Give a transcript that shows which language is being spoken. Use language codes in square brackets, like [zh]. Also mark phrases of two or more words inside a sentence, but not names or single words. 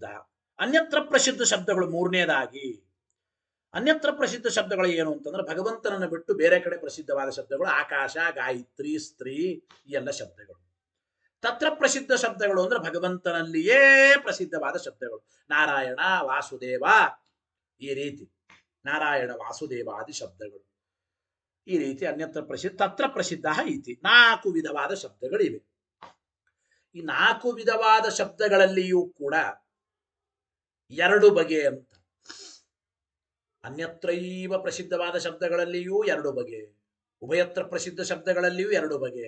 [kn] ಅನ್ಯತ್ರ ಪ್ರಸಿದ್ಧ ಶಬ್ದಗಳು ಮೂರನೇದಾಗಿ. ಅನ್ಯತ್ರ ಪ್ರಸಿದ್ಧ ಶಬ್ದಗಳು ಏನು ಅಂತಂದ್ರೆ ಭಗವಂತನನ್ನು ಬಿಟ್ಟು ಬೇರೆ ಕಡೆ ಪ್ರಸಿದ್ಧವಾದ ಶಬ್ದಗಳು ಆಕಾಶ, ಗಾಯತ್ರಿ, ಸ್ತ್ರೀ ಈ ಎಲ್ಲ ಶಬ್ದಗಳು. ತತ್ರ ಪ್ರಸಿದ್ಧ ಶಬ್ದಗಳು ಅಂದ್ರೆ ಭಗವಂತನಲ್ಲಿಯೇ ಪ್ರಸಿದ್ಧವಾದ ಶಬ್ದಗಳು. ನಾರಾಯಣ, ವಾಸುದೇವ, ಈ ರೀತಿ ನಾರಾಯಣ ವಾಸುದೇವಾದಿ ಶಬ್ದಗಳು. ಈ ರೀತಿ ಅನ್ಯತ್ರ ಪ್ರಸಿದ್ಧ, ತತ್ರ ಪ್ರಸಿದ್ಧ ಇತಿ 4 ವಿಧವಾದ ಶಬ್ದಗಳಿವೆ. ಈ 4 ವಿಧವಾದ ಶಬ್ದಗಳಲ್ಲಿಯೂ ಕೂಡ 2 ಬಗೆ ಅಂತ. ಅನ್ಯತ್ರೈವ ಪ್ರಸಿದ್ಧವಾದ ಶಬ್ದಗಳಲ್ಲಿಯೂ 2 ಬಗೆ, ಉಭಯತ್ರ ಪ್ರಸಿದ್ಧ ಶಬ್ದಗಳಲ್ಲಿಯೂ 2 ಬಗೆ.